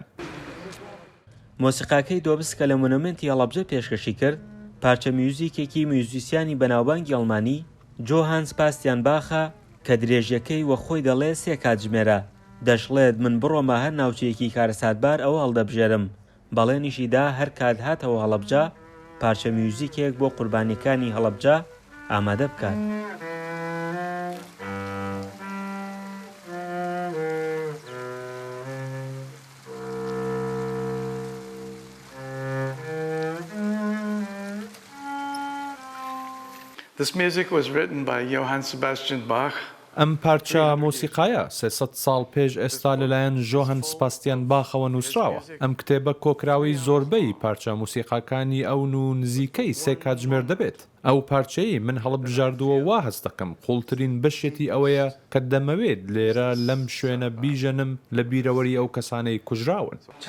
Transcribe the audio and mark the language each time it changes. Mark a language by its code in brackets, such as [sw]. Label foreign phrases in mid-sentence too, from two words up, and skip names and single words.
[ckb] مۆسیقاکەی دۆبس کە لە مۆنۆمێنتی هەڵەبجە پێشکەشی کرد، پارچە میوزیکێکی میوزیسیانی بەناوبانگی ئەڵمانی جۆهان سپاستیان باخە کە درێژیەکەی وە خۆی دەڵێ 3 کاتژمێرە. دەشڵێت من بڕۆمە هەر ناوچەیەکی کارەساتبار ئەوە هەڵدەبژێرم. بەڵێنیشیدا هەر کات هاتەوە هەڵەبجە پارچە میوزیکێک بۆ قوربانیەکانی هەڵەبجە ئامادە بکات. [en] This music was written by Johann Sebastian Bach. [ckb] ئەم پارچە مۆسیقایە 300 ساڵ پێش ئێستا لەلایەن ژۆهان سپاستیان باخەوە نووسراوە. ئەم کتێبە کۆکراوی زۆربەی پارچە مۆسیقاکانی ئەون و نزیکەی 3 کاتژمێر دەبێت. ئەو پارچەی من هەڵەبژاردووە وا هەست دەکەم قوڵترین بەشێتی ئەوەیە کە دەمەوێت لێرە لەم شوێنە بیژەنم لە بیرەوەری ئەو کەسانەی کوژراون.